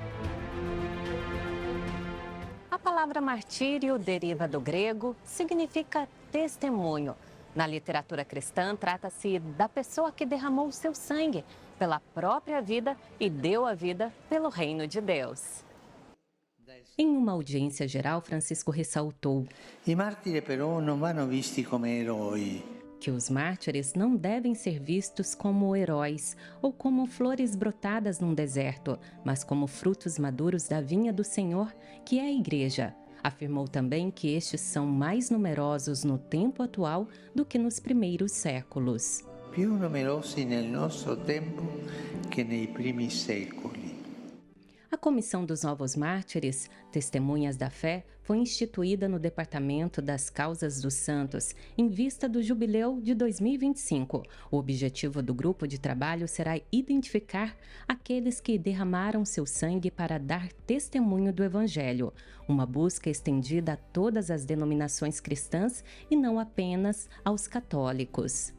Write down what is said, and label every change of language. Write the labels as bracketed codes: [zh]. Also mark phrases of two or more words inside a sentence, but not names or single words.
[pt] A palavra martírio deriva do grego, significa testemunho. Na literatura cristã, trata-se da pessoa que derramou seu sangue pela própria vida e deu a vida pelo reino de Deus. Em uma audiência geral, Francisco ressaltou: [it] I martiri però non vanno visti come eroi. [pt] Que os mártires não devem ser vistos como heróis ou como flores brotadas num deserto, mas como frutos maduros da vinha do Senhor, que é a Igreja. Afirmou também que estes são mais numerosos no tempo atual do que nos primeiros séculos. [it] Più numerosi nel nostro tempo che nei primi secoli. [pt] A Comissão dos Novos Mártires, Testemunhas da Fé, foi instituída no Departamento das Causas dos Santos, em vista do Jubileu de 2025. O objetivo do grupo de trabalho será identificar aqueles que derramaram seu sangue para dar testemunho do Evangelho, uma busca estendida a todas as denominações cristãs e não apenas aos católicos.